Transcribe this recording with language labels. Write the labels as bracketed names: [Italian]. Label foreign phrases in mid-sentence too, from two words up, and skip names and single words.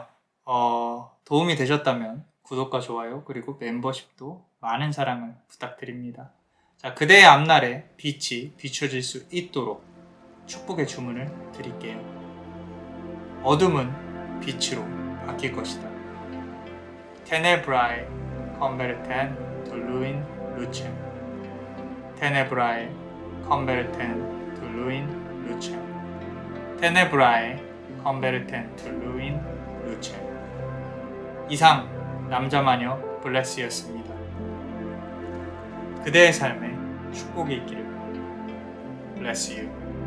[Korean] 도움이 되셨다면 구독과 좋아요 그리고 멤버십도 많은 사랑을 부탁드립니다. 자, 그대의 앞날에 빛이 비춰질 수 있도록 축복의 주문을 드릴게요. 어둠은 빛으로 바뀔 것이다. [Latin] Tenebrae converten to lucem. Tenebrae converten to lucem. Tenebrae converten to lucem. [Korean] 이상 남자마녀 블레스였습니다. 그대의 삶에 축복이 있기를. [English] bless you.